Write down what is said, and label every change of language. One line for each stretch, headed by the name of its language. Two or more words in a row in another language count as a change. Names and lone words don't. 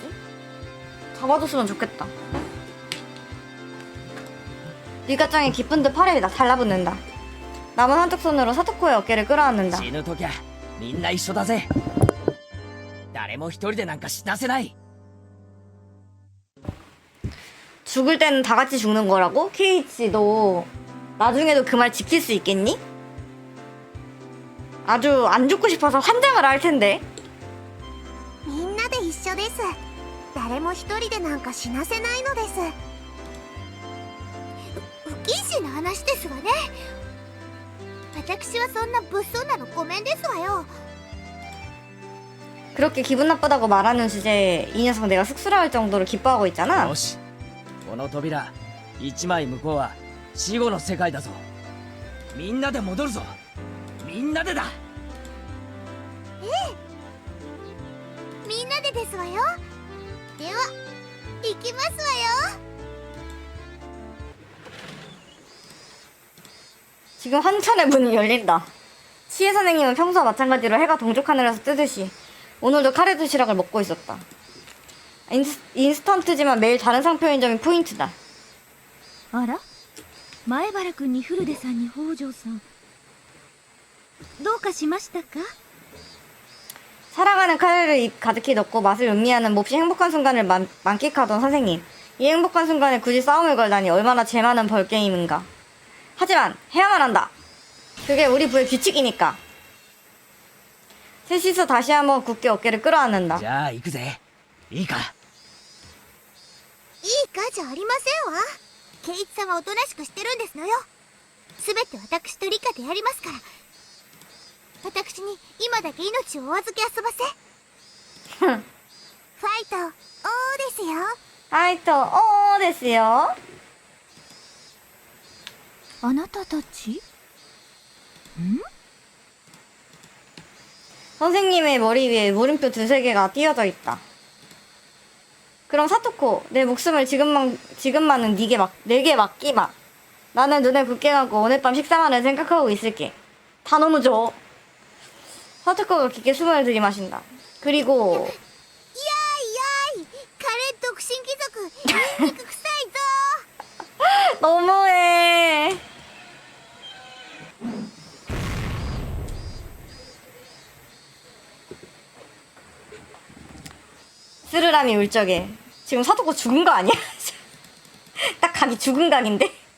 Korean: 잡아줬으면 좋겠다. 리카짱이 기쁜 듯 팔에 달라붙는다. 남은 한쪽 손으로 사토코의 어깨를 끌어안는다.
Japanese: 死ぬときゃみんな一緒だぜ。誰も一人でなんか死なせない。
Korean: 죽을 때는 다 같이 죽는 거라고? 케이치 너 나중에도 그 말 지킬 수 있겠니? 아주 안 죽고 싶어서 환장을 할 텐데.
Japanese: みんなで一緒です。誰も一人でなんか死なせないのです。不謹慎な話ですわね。私はそんな物騒なのごめんですわよ。
Korean: 그렇게 기분 나쁘다고 말하는 주제에 이 녀석 내가 쑥스러울 정도로 기뻐하고 있잖아.
Japanese: よしこの扉一枚向こうは死後の世界だぞ。みんなで戻るぞ。みんなでだ。みんなでですわよ。では行きますわよ。
Korean: 지금 한참의 문이 열린다. 치에 선생님은 평소와 마찬가지로 해가 동쪽 하늘에서 뜨듯이 오늘도 카레 도시락을 먹고 있었다. 인스턴트지만 매일 다른 상표인 점이 포인트다.
Japanese: あら前原君に古出さんに北条さんどうかしましたか？
Korean: 사랑하는 카레를 입 가득히 넣고 맛을 음미하는 몹시 행복한 순간을 만끽하던 선생님. 이 행복한 순간에 굳이 싸움을 걸다니 얼마나 재 많은 벌게임인가. 하지만 해야만 한다. 그게 우리 부의 규칙이니까. 셋이서 다시 한번 굳게 어깨를 끌어안는다.
Japanese: じゃあ行くぜ。いいか。いいかじゃありませんわ。圭一さんはおとなしくしてるんですのよ。すべて私と理科でやりますから。私に今だけ命をお預け遊ばせ。ファイト、おーですよ。
Korean: 하이토 됐어요.
Japanese: あなたたち
Korean: 선생님의 머리 위에 물음표 두세 개가 띄어져 있다. 그럼 사토코, 내 목숨을 지금만은 내게 맡기마. 나는 눈을 굳게 감고 오늘 밤 식사만을 생각하고 있을게. 다 너무 좋아. 사토코가 깊게 숨을 들이마신다. 그리고
Japanese: いやーいやーい、カレー独身貴族、ニンニク臭いぞ。
Korean: 너무해. 스르람이 울적해. 지금 사토코 죽은 거 아니야? 딱 각이 죽은 각인데?